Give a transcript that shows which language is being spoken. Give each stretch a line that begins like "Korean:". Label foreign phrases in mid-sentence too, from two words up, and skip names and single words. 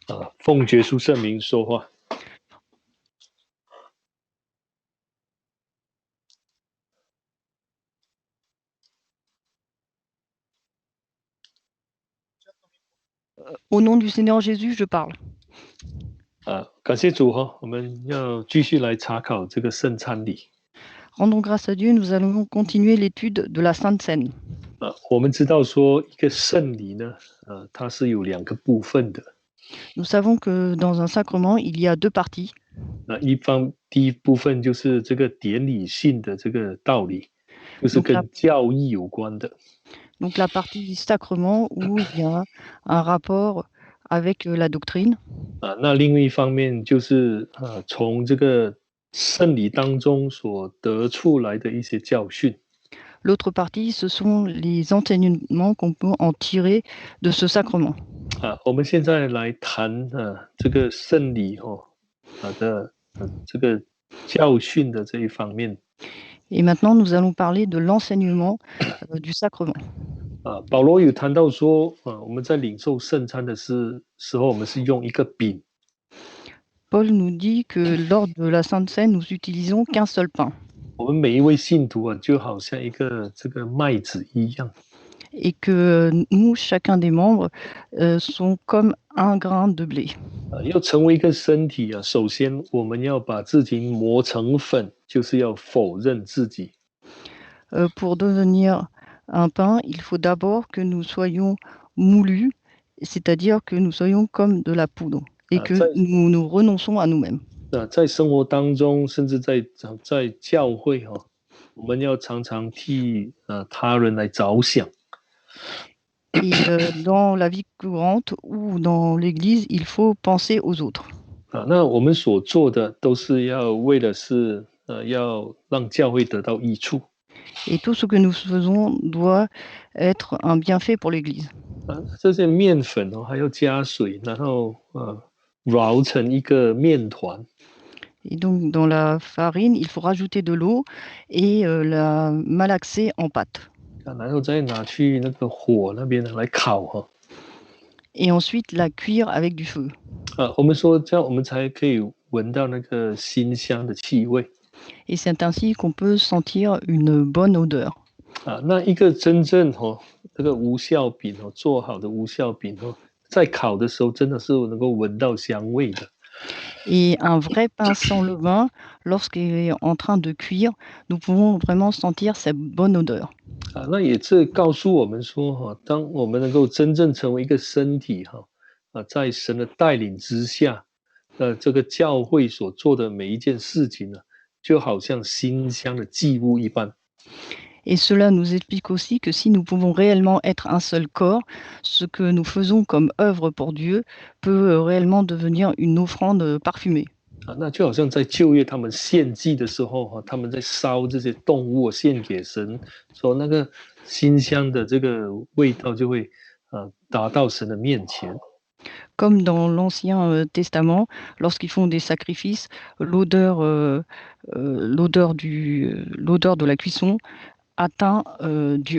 Chinese: 奉耶稣圣名说话。
French: Au nom du Seigneur Jésus, je parle.
Chinese: 感谢主哈，我们要继续来查考这个圣餐礼。
French: Rendons grâce à Dieu, nous allons continuer l'étude de la Sainte Seine.
Chinese: 我们知道说一个圣礼呢，它是有两个部分的。
French: Nous savons que dans un sacrement, il y a deux parties.
Chinese: 第一部分就是这个典礼性的这个道理，就是跟教义有关的。
French: Donc la partie sacrement où il y a un rapport avec la doctrine.
Chinese: 那另一方面就是从这个圣礼当中所得出来的一些教训。
French: L'autre partie, ce sont les enseignements qu'on peut en tirer de ce sacrement.
Chinese: 我们现在来谈这个圣礼的这个教训的这一方面。
French: Et maintenant, nous allons parler de l'enseignement du sacrement.
Chinese: 保罗有谈到说，我们在领受圣餐的时候，我们是用一个饼。
French: Paul nous dit que lors de la Sainte Seine, nous utilisons qu'un seul pain.
Chinese: 我们每一位信徒就好像一个这个麦子一样。
French: Et que nous, chacun des membres, sont comme un grain de blé.
Chinese: 要成为一个身体首先我们要把自己磨成粉，就是要否认自己。
French: Pour devenir un pain, il faut d'abord que nous soyons moulus, c'est-à-dire que nous soyons comme de la poudre et que nous nous renonçons à nous-mêmes.
Chinese: 在生活当中，甚至在教会我们要常常替他人来着想。
French: Et dans la vie courante ou dans l'église, il faut penser aux autres.
Chinese: 那我们所做的都是要为的是要让教会得到益处。
French: Et tout ce que nous faisons doit être un bienfait pour l'église.
Chinese: 这些面粉还要加水，然后揉成一个面团。
French: Et donc, dans la farine, il faut rajouter de l'eau et la malaxer en pâte.
Chinese: 然后再拿去那个火那边来烤
French: Et ensuite, la cuire avec du feu.
Chinese: 我们说这样我们才可以闻到那个馨香的气味。
French: Et c'est ainsi qu'on peut sentir une bonne odeur.
Chinese: 那一个真正这个无酵饼做好的无酵饼在烤的时候真的是能够闻到香味的。
French: Et un vrai pain sans levain, lorsqu'il est en train de cuire, nous pouvons vraiment sentir cette bonne odeur.
Chinese: 那也是告诉我们说当我们能够真正成为一个身体在神的带领之下，这个教会所做的每一件事情呢，就好像馨香的祭物一般。
French: Et cela nous explique aussi que si nous pouvons réellement être un seul corps, ce que nous faisons comme œuvre pour Dieu peut réellement devenir une offrande parfumée.
Chinese: 那就好像在旧约他们献祭的时候他们在烧这些动物献给神，说那个馨香的这个味道就会达到神的面前。
French: Comme dans l'Ancien Testament, lorsqu'ils font des sacrifices, l'odeur de la cuisson atteint Dieu.